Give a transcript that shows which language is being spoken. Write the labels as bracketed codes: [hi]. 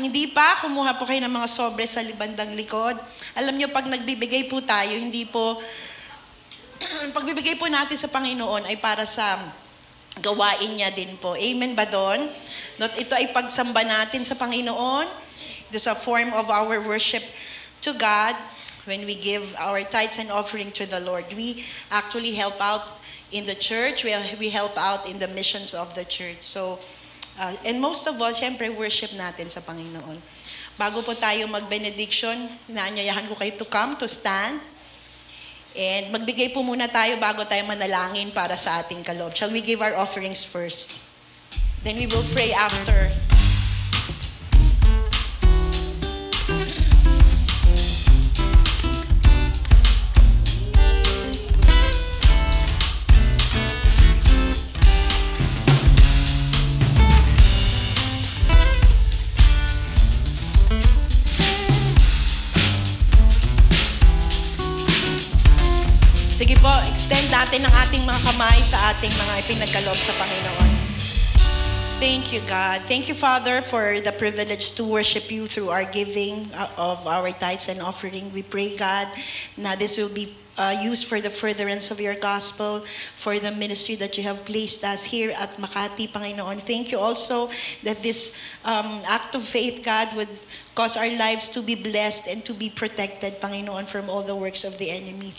[tl] Kung hindi pa, kumuha po kayo ng mga sobre sa bandang likod. Alam nyo, pag nagbibigay po tayo, hindi po, pagbibigay po natin sa Panginoon ay para sa gawain niya din po. Amen ba doon? Ito ay pagsamba natin sa Panginoon. [en] It is a form of our worship to God. When we give our tithes and offering to the Lord, we actually help out in the church. We help out in the missions of the church. [tl] So, and most of all, syempre, worship natin sa Panginoon. Bago po tayo mag-benediction, inaanyayahan ko kayo [en] to come, to stand. [tl] And magbigay po muna tayo bago tayo manalangin para sa ating kaloob. [en] Shall we give our offerings first? Then we will pray after. [tl] Sige po, extend natin ang ating mga kamay sa ating mga ipinagkaloob sa Panginoon. [en] Thank you, God. Thank you, Father, for the privilege to worship you through our giving of our tithes and offering. We pray, God, na this will be used for the furtherance of your gospel, for the ministry that you have placed us here at Makati, Panginoon. Thank you also that this act of faith, God, would cause our lives to be blessed and to be protected, Panginoon, from all the works of the enemy.